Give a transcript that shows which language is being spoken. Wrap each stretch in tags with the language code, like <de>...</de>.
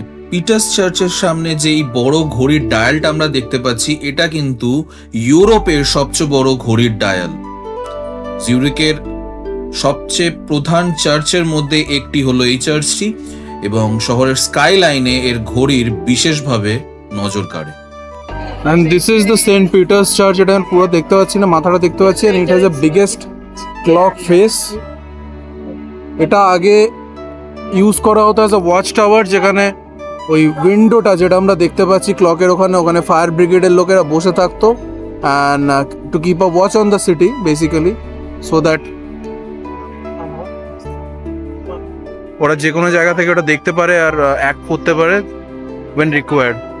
<bn>Peter's চার্চের সামনে যে এই বড় ঘড়ির ডায়ালটা আমরা দেখতে পাচ্ছি, এটা কিন্তু ইউরোপের সবচেয়ে বড় ঘড়ির ডায়াল। জিউরিকের সবচেয়ে প্রধান চার্চের মধ্যে একটি হলো এই চার্চটি, এবং শহরের স্কাই লাইনে এর ঘড়ির বিশেষভাবে নজর কাড়ে।</bn> <en>And this is the St.</en> <bn>Peter's Church, এটা আমি পুরো দেখতে পাচ্ছি না, মাথাটা দেখতে পাচ্ছি।</bn> <en>and it has the biggest clock face।</en> <bn>এটা আগে ইউজ করা হতো</bn> <en>as a watch tower,</en> <bn>যেখানে ওই উইন্ডোটা যেটা আমরা দেখতে পাচ্ছি ক্লকের ওখানে ফায়ার ব্রিগেডের লোকেরা বসে থাকতো,</bn> <en>and to keep a watch on the city basically, so that</en> <bn>ওরা যে কোনো জায়গা থেকে ওটা দেখতে পারে আর অ্যাক্ট করতে পারে</bn> <en>when required।</en>